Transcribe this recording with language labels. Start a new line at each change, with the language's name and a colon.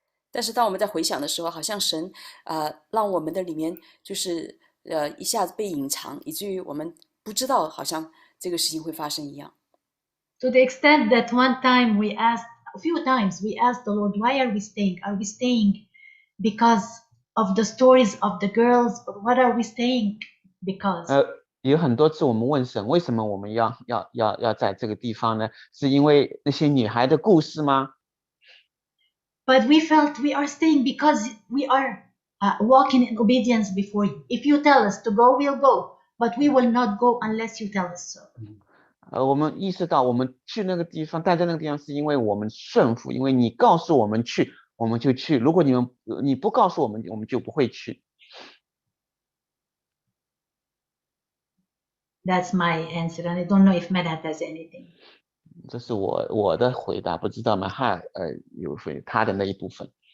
Chinese: 但是当我们在回想的时候，好像神让我们的里面就是一下子被隐藏，以至于我们不知道好像这个事情会发生一样。
English: To the extent that a few times we asked the Lord, why are we staying? Are we staying because of the stories of the girls, or what are we staying because?
Chinese: 有很多次我们问神，为什么我们要在这个地方呢？是因为那些女孩的故事吗？
English: But we felt we are staying because we are walking in obedience before you. If you tell us to go, we'll go, but we will not go unless you tell us so.
Chinese: 我们意识到我们去那个地方，待在那个地方，是因为我们顺服，因为你告诉我们去，我们就去。如果你不告诉我们，我们就不会去。
English: That's my answer, and I don't know if Medhat has anything.
Chinese: 这是我的回答，不知道Mahat有他的那一部分。